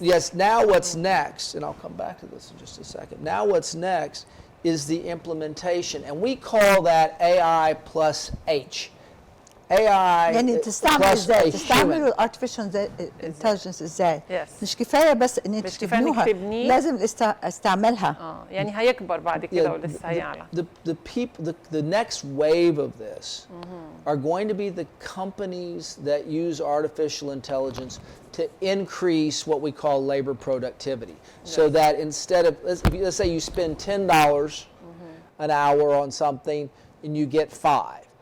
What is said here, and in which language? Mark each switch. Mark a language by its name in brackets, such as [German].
[English] Yes, now what's next, and I'll come back to this in just a second. Now what's next is the implementation, and we call that AI plus H. AI [Arabic] يعني تستعمل [English] plus [Arabic] ازاي؟ [English] a [Arabic] تستعمل artificial intelligence ازاي؟ [English] Yes. [Arabic] مش كفايه بس ان انت تبنوها، لازم استعملها. يعني هيكبر بعد كده ولسه هيعلى. [English] The next wave of this are going to be the companies that use artificial intelligence to increase what we call labor productivity. So that instead of, let's say you spend $10 an hour on something and you get 5.